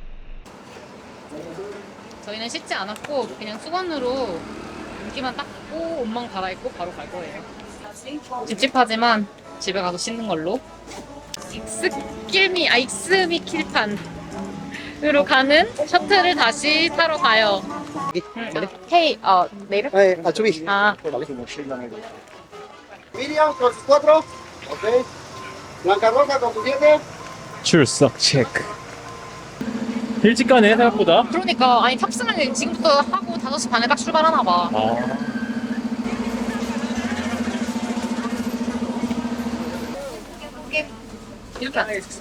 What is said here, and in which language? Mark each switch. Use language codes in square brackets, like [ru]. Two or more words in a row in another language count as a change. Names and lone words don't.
[ko] 저희는 씻지 않았고 그냥 수건으로 물기만 닦고 옷만 갈아입고 바로 갈 거예요. 찝찝하지만 집에 가서 씻는 걸로. 익스미 킬판으로 가는 셔틀을 다시 타러 가요. [en] Hey, later? [es] Subí. Ah. Miriam con sus 4. Ok. Blanca Roja con sus 7. [ko] 출석 체크. 일찍 가네, 생각보다. 그러니까 아니 탑승을 지금부터 하고 5시 반에 딱 출발하나 봐. 이렇게 안 해.